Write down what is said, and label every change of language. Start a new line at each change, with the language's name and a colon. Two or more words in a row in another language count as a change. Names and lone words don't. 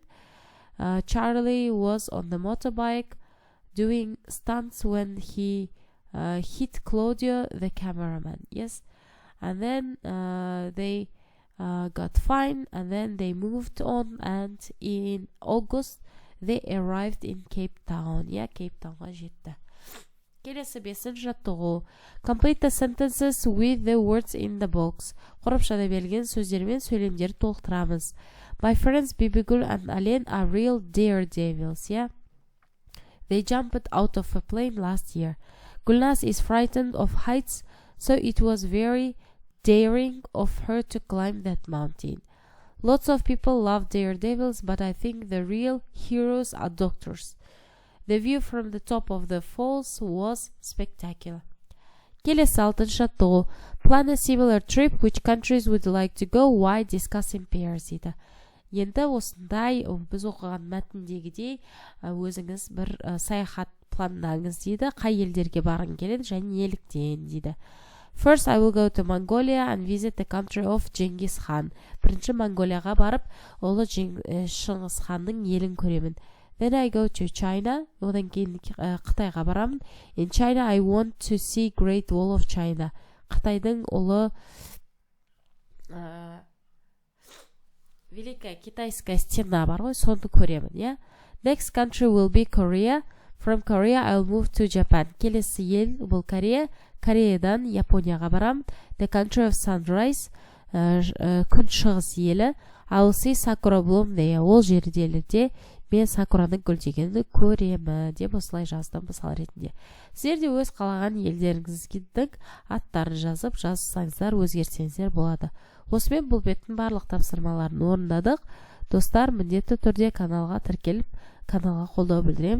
English: Charlie was on the motorbike doing stunts when he hit Claudio, the cameraman. Yes, and then they got fined, and then they moved on, and in August They arrived in Cape Town.
Kazakh: Cape Townға жетті. Келесі 5-ші жаттығу.
English: Complete the sentences with the words in the box.
Kazakh: Қорапшада берілген сөздермен сөйлемдерді толықтырамыз.
English: My friends Bibigul and Alen are real daredevils. They jumped out of a plane last year. Gulnaz is frightened of heights, so it was very daring of her to climb that mountain. Lots of people love daredevils, but I think the real heroes are doctors. The view from the top of the falls was spectacular.
Kazakh: Келесі 6-ші жаттығу.
English: Plan a similar trip. Which countries would you like to go? Why? Discuss in pairs дейді.
Kazakh: Енді осындай біз оқыған мәтіндегідей өзіңіз бір саяхат пландаңыз дейді. Қай елдерге барғың келеді және неліктен дейді.
English: First, I will go to Mongolia and visit the country of Genghis Khan.
Kazakh: Бірінші Монголияға барып, ұлы Шыңғыс ханның елін көремін.
English: Then I go to China.
Kazakh: Одан кейін Қытайға барамын.
English: In China, I want to see Great Wall of China.
Kazakh: Қытайдың ұлы
Russian: Великая китайская стена
Kazakh: бар ғой, соны көремін.
English: Next country will be Korea. From Korea, I'll move to Japan.
Kazakh: Келесі ел бұл Корея. Кореядан Японияға барам.
English: The country of sunrise.
Kazakh: Күн шығыс елі.
English: I will see Sakura bloom there.
Kazakh: Ол жерделерде мен сакураның гүлдегенді көремін деп осылай жаздым мысал ретінде. Сіздер де өз қалаған елдеріңіздің аттарын жазып жазсаңыздар, өзгертсеңіздер болады. Осымен бұл беттің барлық тапсырмаларын орындадық. Достар, міндетті түрде каналға тіркеліп, каналға қолдау білдіреміз.